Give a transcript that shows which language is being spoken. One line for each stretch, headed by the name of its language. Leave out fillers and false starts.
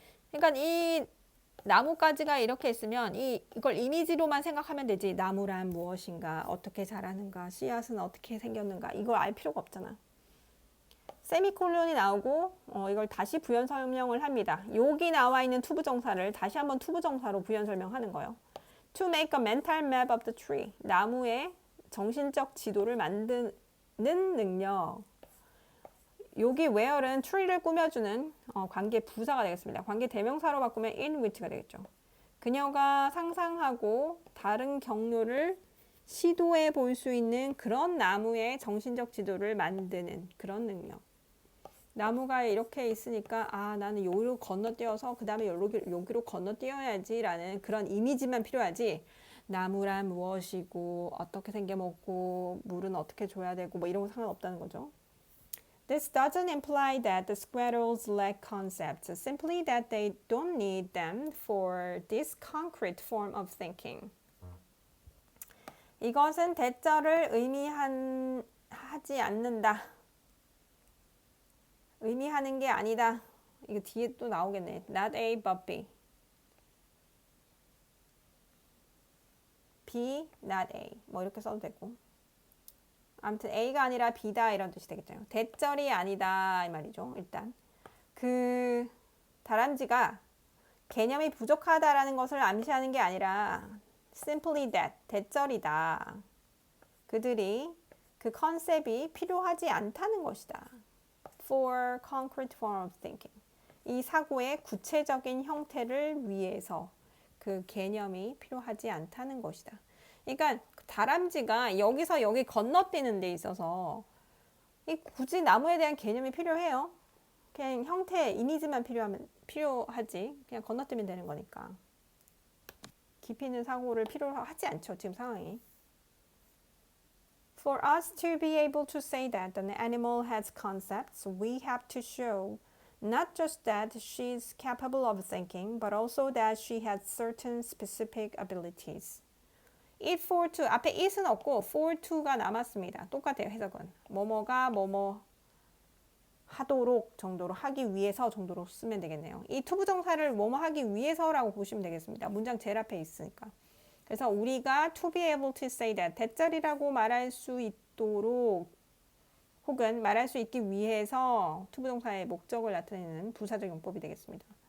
Korean: 그러니까 이 나무가지가 이렇게 있으면 이걸 이미지로만 생각하면 되지. 나무란 무엇인가, 어떻게 자라는가, 씨앗은 어떻게 생겼는가, 이걸 알 필요가 없잖아. 세미콜론이 나오고 이걸 다시 부연 설명을 합니다. 여기 나와 있는 투부정사를 다시 한번 투부정사로 부연 설명하는 거예요.
English: To make a mental map of the tree.
Korean: 나무의 정신적 지도를 만드는 능력. 여기 where은 tree를 꾸며주는 관계 부사가 되겠습니다. 관계 대명사로 바꾸면 in which가 되겠죠. 그녀가 상상하고 다른 경로를 시도해 볼 수 있는 그런 나무의 정신적 지도를 만드는 그런 능력. 나무가 이렇게 있으니까 나는 여기로 건너뛰어서 그 다음에 여기로 건너뛰어야지 라는 그런 이미지만 필요하지, 나무란 무엇이고 어떻게 생겨먹고 물은 어떻게 줘야 되고 뭐 이런 거 상관없다는 거죠.
English: This doesn't imply that the squirrels lack concepts, simply that they don't need them for this concrete form of thinking.
Korean: 이것은 대절을 의미하지 않는다. 의미하는 게 아니다. 이거 뒤에 또 나오겠네.
English: Not A but B.
Korean: B, not A. 뭐 이렇게 써도 되고. 아무튼 A가 아니라 B다 이런 뜻이 되겠죠. 대절이 아니다 이 말이죠. 일단 그 다람쥐가 개념이 부족하다라는 것을 암시하는 게 아니라
English: simply that,
Korean: 대절이다. 그들이 그 컨셉이 필요하지 않다는 것이다.
English: For concrete form of thinking.
Korean: 이 사고의 구체적인 형태를 위해서 그 개념이 필요하지 않다는 것이다. 그러니까 다람쥐가 여기서 여기 건너뛰는 데 있어서 굳이 나무에 대한 개념이 필요해요? 그냥 형태, 이미지만 필요하지. 그냥 건너뛰면 되는 거니까. 깊이 있는 사고를 필요하지 않죠, 지금 상황이.
English: For us to be able to say that an animal has concepts, we have to show not just that she's capable of thinking, but also that she has certain specific abilities. It for to,
Korean: 앞에 it은 없고 for to가 남았습니다. 똑같아요, 해석은. 뭐뭐가 뭐뭐 하도록 정도로, 하기 위해서 정도로 쓰면 되겠네요. 이 투부정사를 뭐뭐 하기 위해서라고 보시면 되겠습니다. 문장 제일 앞에 있으니까. 그래서 우리가
English: to be able to say that,
Korean: 대절이라고 말할 수 있도록 혹은 말할 수 있기 위해서 투부정사의 목적을 나타내는 부사적 용법이 되겠습니다.